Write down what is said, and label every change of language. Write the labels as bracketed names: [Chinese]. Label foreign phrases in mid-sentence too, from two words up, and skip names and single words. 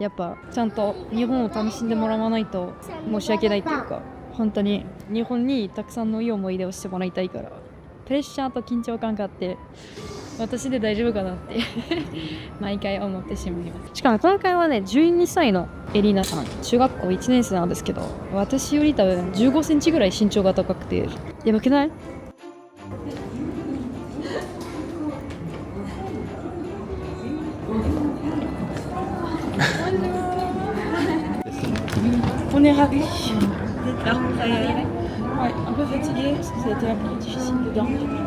[Japanese] やっぱちゃんと日本を楽しんでもらわないと申し訳ないっていうか、本当に日本にたくさんのいい思い出をしてもらいたいから、プレッシャーと緊張感があって私で大丈夫かなって毎回思ってしまいます。しかも今回はね、12歳のエリーナさん、中学校1年生なんですけど、私より多分15センチぐらい身長が高くて、やばくない？ [French] On est ravis. Ouais, un peu fatigué parce que ça a été un peu difficile de dormir.